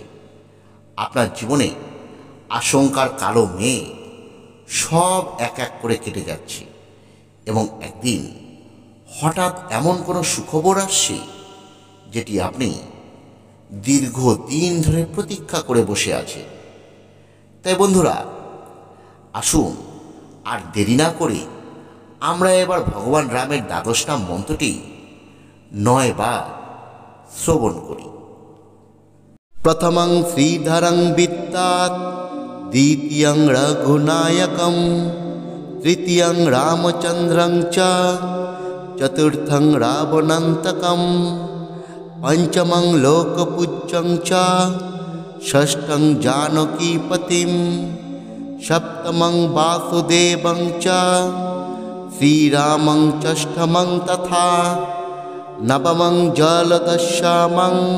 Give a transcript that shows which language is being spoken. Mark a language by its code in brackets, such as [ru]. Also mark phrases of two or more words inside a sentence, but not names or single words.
[bn] আপনার জীবনে আশঙ্কার কালো মেঘ সব এক এক করে কেটে যাচ্ছে এবং একদিন হঠাৎ এমন কোনো সুখবর আসছে যেটি আপনি দীর্ঘদিন ধরে প্রতীক্ষা করে বসে আছেন। তাই বন্ধুরা, আসুন আর দেরি না করে আমরা এবার ভগবান রামের 12 নাম মন্ত্রটি 9 বার শ্রবণ করি। [sa] প্রথমং শ্রীধরং বিত্তাৎ, দ্বিতীয়ং রঘুনায়কম, তৃতীয়ং রামচন্দ্রং চ, চতুর্থং রাবণান্তকম, পঞ্চমং লোকপূজ্যং চ, ষষ্ঠং জানকীপতিম, সপ্তমং বাসুদেবং চ, শ্রীরামং ষষ্ঠমং তথা, নবমং জলদশ্যামং,